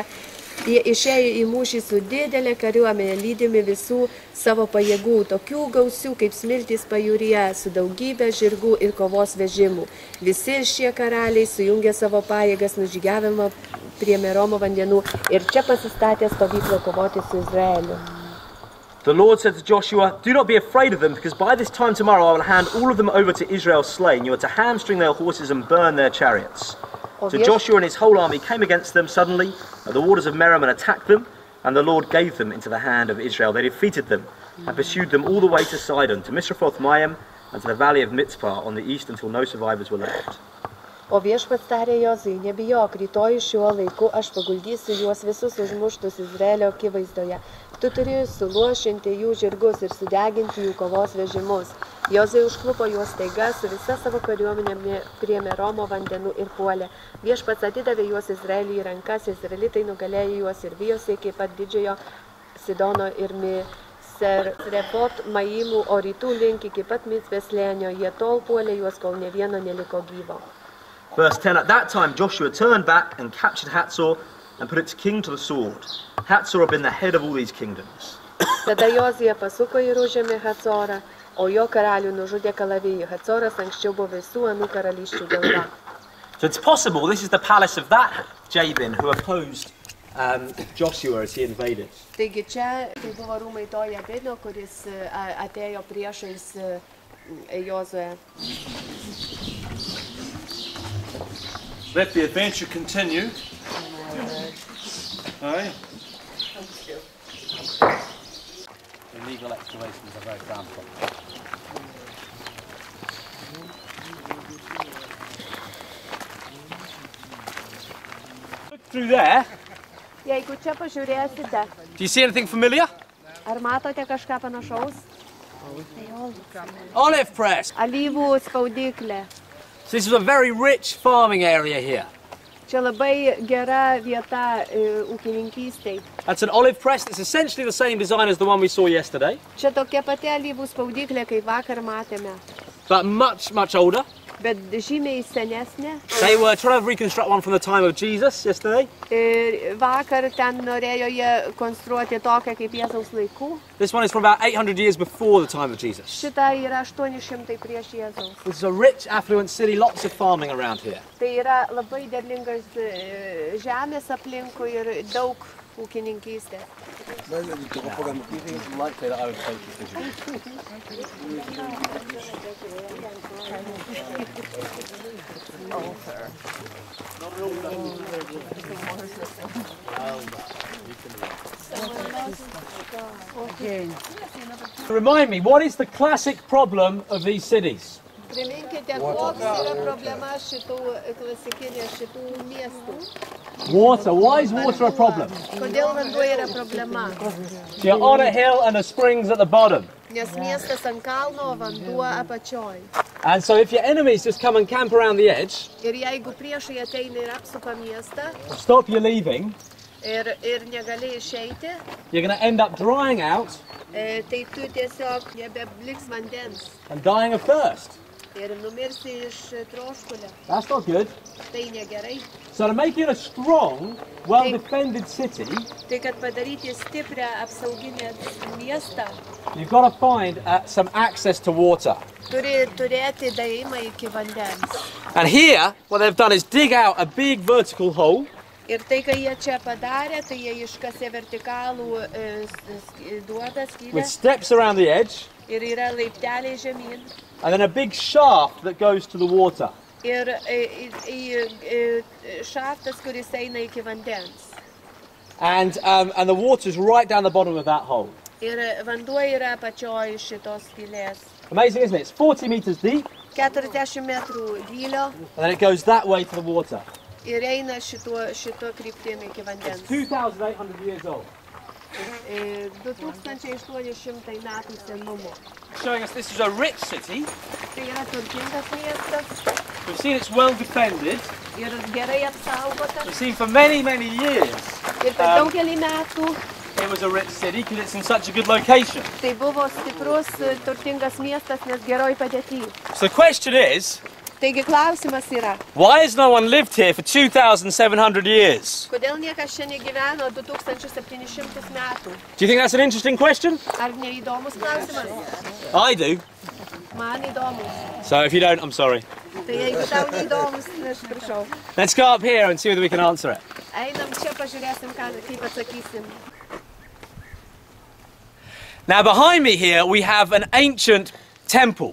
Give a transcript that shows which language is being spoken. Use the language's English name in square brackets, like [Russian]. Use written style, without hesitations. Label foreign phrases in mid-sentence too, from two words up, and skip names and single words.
[Lithuanian] Jie išėjo į mūšį su didelė kariuomenė, lydimi visų savo pajėgų, tokių gausių kaip smiltys pajūryje, su daugybė žirgų ir kovos vežimų. Visi šie karaliai sujungė savo pajėgas nužygiavimo prie Meromo vandenų ir čia pasistatė stovyklą kovoti su Izraeliu. [English] The Lord said to Joshua, "Do not be afraid of them, because by this time tomorrow I will hand all of them over to Israel slain. You are to hamstring their horses and burn their chariots." So Joshua and his whole army came against them suddenly at the waters of Merom and attacked them, and the Lord gave them into the hand of Israel. They defeated them and pursued them all the way to Sidon, to Misrephoth-Maim, and to the valley of Mitzpah on the east until no survivors were left. [Lithuanian] O viešpats tarė Jozui, nebijok, rytoj šiuo laiku aš paguldysiu juos visus užmuštus Izraelio akivaizdoje. Tu turi suluošinti jų žirgus ir sudeginti jų kovos vežimus. Jozui užklupo juos staiga su visa savo kariuomenė prie Meromo vandenų ir puolė. Viešpats atidavė juos Izraeliui į rankas, izraelitai nugalėjo juos ir vijosi iki pat didžiojo Sidono ir Misrephoth-Maimų, o rytų link iki pat Mitzpės slėnio. Jie tol puolė juos, kol ne vieno neliko gyvo. [English] Verse 10, at that time Joshua turned back and captured Hazor and put its king to the sword. Hazor had been the head of all these kingdoms. [Lithuanian] Tada Jozija pasuko ir užėmė Hazorą, o jo karalių nužudė kalavijų. Hazoras anksčiau buvo visų anų karalysčių galva. [English] So it's possible this is the palace of that Jabin who opposed Joshua as he invaded. [Lithuanian] Taigi čia tai buvo rūmai to Jabino, kuris atėjo priešais Jozuę. [English] Let the adventure continue. Aye. Illegal excavations are very frowned upon. Look through there. [Lithuanian] Jeigu čia pažiūrėsite, [English] Do you see anything familiar? [Lithuanian] ar matote kažką panašaus? [English] Olive press. [Lithuanian] Alyvų spaudyklė. [English] So this is a very rich farming area here. [Lithuanian] Čia labai gera vieta ūkininkystei. [English] That's an olive press. It's essentially the same design as the one we saw yesterday, [Lithuanian] Čia tokia pati alyvų spaudyklė, kaip vakar matėme, [English] but much, much older. [Lithuanian] bet žymiai senesnė. [English] They were trying to reconstruct one from the time of Jesus yesterday. [Lithuanian] Ir vakar ten norėjo jie konstruoti tokią kaip Jėzaus laikų. [English] This one is from about 800 years before the time of Jesus. [Lithuanian] Šita yra 800 prieš Jėzaus. [English] This is a rich, affluent city, lots of farming around here. [Lithuanian] Tai yra labai derlingas žemės aplinkui ir daug ūkininkystės. [English] Likely that I would take this Remind me, what is the classic problem of these cities? [Lithuanian] Priminkite, koks yra problema šitų miestų. [English] Water. Why is water a problem? [Lithuanian] Kodėl vanduo yra problema? [English] So you're on a hill and the springs at the bottom. [Lithuanian] Nes miestas ant kalno, vanduo apačioj. [English] And so if your enemies just come and camp around the edge, [Lithuanian] Ir jeigu priešai ateina ir apsupa miestą [English] stop you leaving, [Lithuanian] ir negali išeiti, [English] you're going to end up drying out [Lithuanian] tai tu tiesiog nebebliks vandens [English] and dying of thirst. [Lithuanian] ir numirsi iš troškulio. [English] That's not good. [Lithuanian] Tai negerai. [English] So to make it a strong, well-defended city, [Lithuanian] Tai kad padaryti stiprią apsauginę miestą, [English] you've got to find some access to water. [Lithuanian] turi turėti daėjimą iki vandens. [English] And here, what they've done is dig out a big vertical hole. [Lithuanian] Ir tai, ką jie čia padarė, tai jie iškasė vertikalų duobę, [English] With [Lithuanian] skylę [English] steps around the edge, [Lithuanian] ir yra laipteliai žemyn. [English] and then a big shaft that goes to the water. [Lithuanian] Ir šaftas, kuris eina iki vandens. [English] And the water's right down the bottom of that hole. [Lithuanian] Ir vanduo yra apačioj šitos skylės. [English] Amazing, isn't it? It's 40 meters deep, [Lithuanian] 40 metrų gylio [English] and then it goes that way to the water. [Lithuanian] ir eina šito kryptimi iki vandens. [English] It's 2,800 years old. [Lithuanian] 2800 metų senumo. [English] Showing us this is a rich city. [Lithuanian] Tai yra turtingas miestas [English] We've seen it's well defended. [Lithuanian] ir gerai apsaugotas. [English] We've seen for many, many years [Lithuanian] Ir per daugelį metų [English] it was a rich city because it's in such a good location. [Lithuanian] tai buvo stiprus, turtingas miestas, nes geroj padėty. [English] So the question is, [Lithuanian] Taigi klausimas yra, [English] why has no one lived here for 2,700 years? [Lithuanian] kodėl niekas čia negyveno 2700 metų? [English] Do you think that's an interesting question? [Lithuanian] Ar neįdomus klausimas? [English] I do. [Lithuanian] Man įdomus. [English] So if you don't, I'm sorry. [Lithuanian] Tai jeigu tau neįdomus, aš prašau. [English] Let's go up here and see whether we can answer it. [Lithuanian] Einam čia, pažiūrėsim, kaip atsakysim. [English] Now behind me here we have an ancient temple.